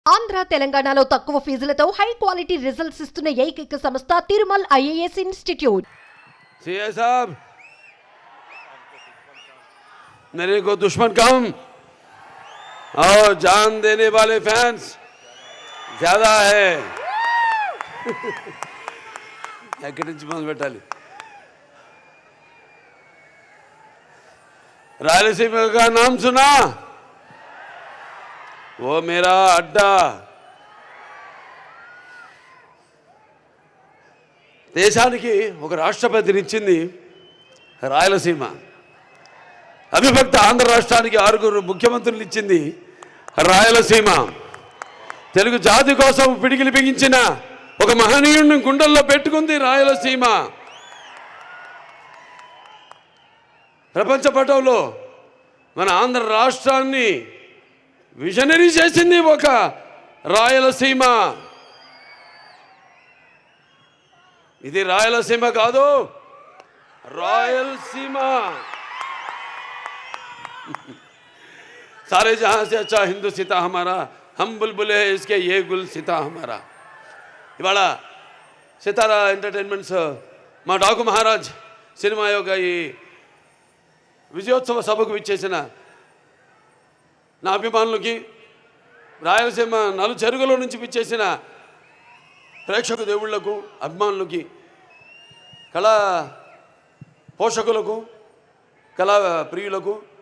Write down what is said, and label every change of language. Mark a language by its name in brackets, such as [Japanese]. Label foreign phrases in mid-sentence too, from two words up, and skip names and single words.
[Telugu] ఆంధ్ర తెలంగాణలో తక్కువ ఫీజులతో [English] high quality results [Telugu] ఇస్తున్న ఏకైక సంస్థ తిరుమల్ ఐఏఎస్ ఇన్స్టిట్యూట్। [Hindi] सीए साहब, मेरे को दुश्मन कम और जान देने वाले फैंस ज्यादा है। [Telugu] ఎక్కడి నుంచి మొదలు పెట్టాలి? [Hindi] रायलसीमा का नाम सुना? वो मेरा अड्डा। [Telugu] దేశానికి ఒక రాష్ట్రపతినిచ్చింది రాయలసీమ। అవిభక్త ఆంధ్ర రాష్ట్రానికి 6 ముఖ్యమంత్రులు ఇచ్చింది రాయలసీమ। తెలుగు జాతి కోసం పిడికిలి బిగించిన ఒక మహనీయుడిని గుండెల్లో పెట్టుకుంది రాయలసీమ। ప్రపంచ పటంలో మన ఆంధ్ర రాష్ట్రాన్ని విజనరీ చేసింది ఒక రాయలసీమ। ఇది రాయలసీమ కాదు, రాయలసీమ। [Hindi] सारे जहां से अच्छा हिंदू सीता हमारा, हम बुलबुल है इसके ये गुल सीता हमारा। [Telugu] ఇవాళ సితారా ఎంటర్టైన్మెంట్స్ మా డాకు మహారాజ్ సినిమా యొక్క ఈ విజయోత్సవ సభకు విచ్చేసిన నా అభిమానులకి, రాయలసీమ నలుచెరుగుల నుంచి విచ్చేసిన ప్రేక్షక దేవుళ్లకు, అభిమానులకి, కళా పోషకులకు, కళా ప్రియులకు,